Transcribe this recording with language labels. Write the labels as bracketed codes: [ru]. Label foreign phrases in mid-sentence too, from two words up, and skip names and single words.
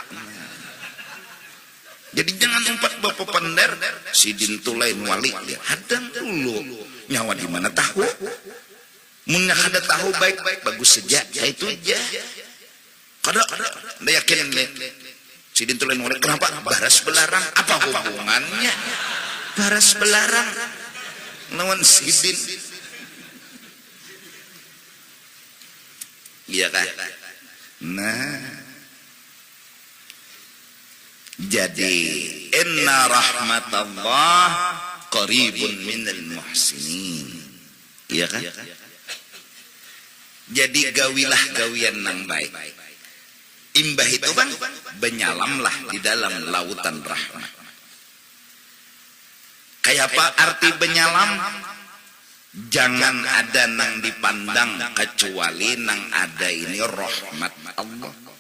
[bjn] Jadi jangan umpat bapak pendar sidin tu lain wali dia hadang dulu nyawa di mana tahu mun kada tahu baik bagus saja itu aja kada yakin sidin tu lain wali kenapa baras belarang apa hubungannya baras belarang lawan sidin. Iya kan? Nah, jadi [ar] إن رحمة الله قريب من المحسنين. [bjn] Iya kan? Jadi gawilah gawian nang baik. Imbah itu bang, benyalamlah di dalam lautan rahmat. Kayak apa arti benyalam? Jangan ada nang dipandang kecuali nang ada ini rahmat Allah.